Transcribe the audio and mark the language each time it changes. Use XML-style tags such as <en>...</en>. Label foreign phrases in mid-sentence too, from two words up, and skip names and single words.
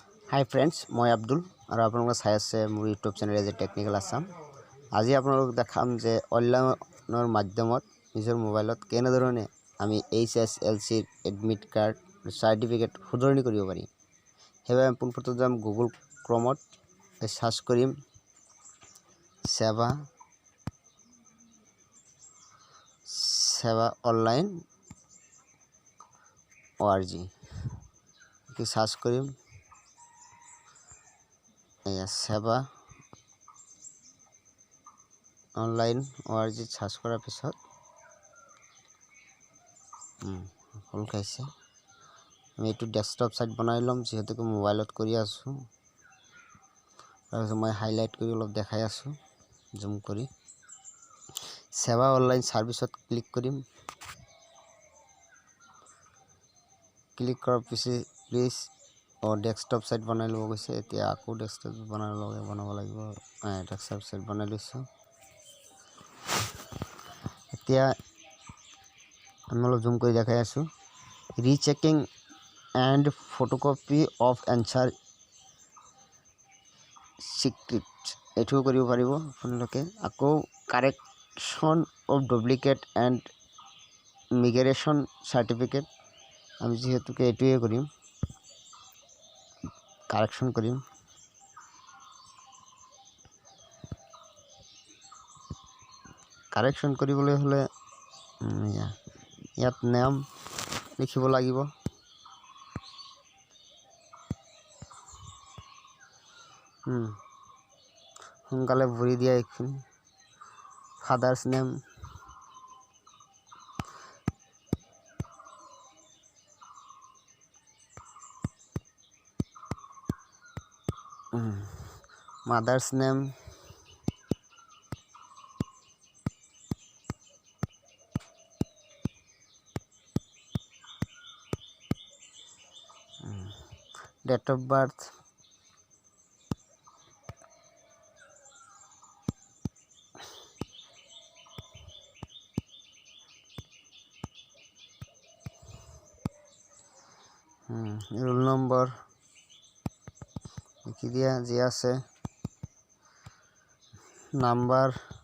<en>hi friends</en> <as>মই আব্দুল আৰু আপোনালোক চাই আছে মোৰ ইউটিউব চেনেল</as> <en>as a</en> <as>टेक्निकल आसाम। আজি আপোনালোক দেখাম যে অনলাইনৰ মাধ্যমত নিজৰ মোবাইলত কেনেধৰণে আমি HSLC</as> <en>admit card certificate</en> <as>শুধৰণি কৰিব পাৰি। হেবাৰে প্ৰথমে যাম গুগল ক্ৰ'মত চাৰ্চ কৰিম সেৱা অনলাইন ORG কি চাৰ্চ কৰিম সেৱা ऑनलाइन ORG कि सार्च करिम सेवा অনলাইন ORG চাৰ্চ কৰাৰ পিছত হ'ল খাইছে আমি এটা</as> <en>desktop site</en> <as>বনাই লম যিহেতু মোবাইলত কৰি আছো মই হাইলাইট কৰি অলপ দেখাই আছো জুম কৰি সেৱা অনলাইন চাৰ্ভিচত ক্লিক কৰিম। ক্লিক কৰাৰ পিছত প্লীজ আৰু</as> <en>desktop site</en> <as>বনাই লব গ'ল এতিয়া আকৌ ডেস্কটপ বনাব লাগিব।</as> <en>desktop site</en> <as>বনাই লৈছো এতিয়া আমি অলপ জুম কৰি দেখাই আছো</as> <en>rechecking and photocopy of answer script</en> <as>এইটো কৰিব পাৰিব আপোনালোকে। আকৌ</as> <en>correction of duplicate and migration certificate</en> <as>আমি যিহেতুকে এইটোৱে কৰিম কাৰেকশ্যন কৰিম। কাৰেকশ্যন কৰিবলৈ হ'লে ইয়াত নাম লিখিব লাগিব সোনকালে ভৰি দিয়া এইখিনি</as> <en>father's name mother's name date of birth roll number</en> <as>লিখি দিয়া যি আছে নম্বৰ</as>